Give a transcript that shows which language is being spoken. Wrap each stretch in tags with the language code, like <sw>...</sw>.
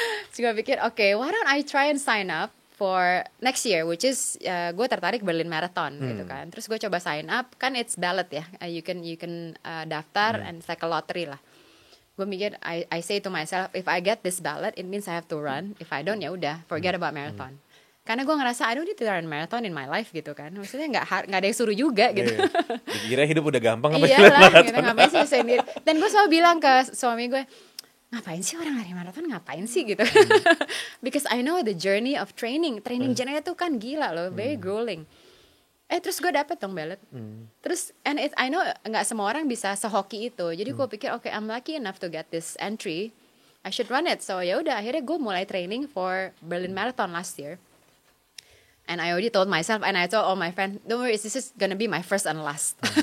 <id>Terus gue pikir,</id> <en>okay, why don't I try and sign up for next year, which is</en> <id>gue tertarik Berlin Marathon gitu kan. Terus gue coba</id> <en>sign up, kan it's ballot ya, you can</en> <id>daftar</id> <en>and it's like a lottery lah.</en> <id>Gue mikir,</id> <en>I say to myself, if I get this ballot, it means I have to run. If I don't,</en> <id>ya udah,</id> <en>forget about marathon.</en> <id>Karena gue ngerasa</id> <en>I don't need to run marathon in my life</en> <id>gitu kan. Maksudnya nggak ada yang suruh juga gitu. Dikira hidup udah gampang apa iyalah, gitu, ngapain sih sendiri. Dan gue selalu bilang ke suami gue, ngapain sih orang lari maraton, ngapain sih gitu.</id> <en>Because I know the journey of training journey</en> <id>itu kan gila loh,</id> <en>very grueling.</en> <id>Terus gue dapet dong ballot. Terus</id> <en>I know</en> <id>nggak semua orang bisa sehoki itu. Jadi gue pikir</id> <en>okay, I'm lucky enough to get this entry, I should run it. So</en> <id>ya udah, akhirnya gue mulai</id> <en>training for Berlin Marathon last year. And I already told myself, and I told all my friends, don't worry, this is gonna be my first and last.</en>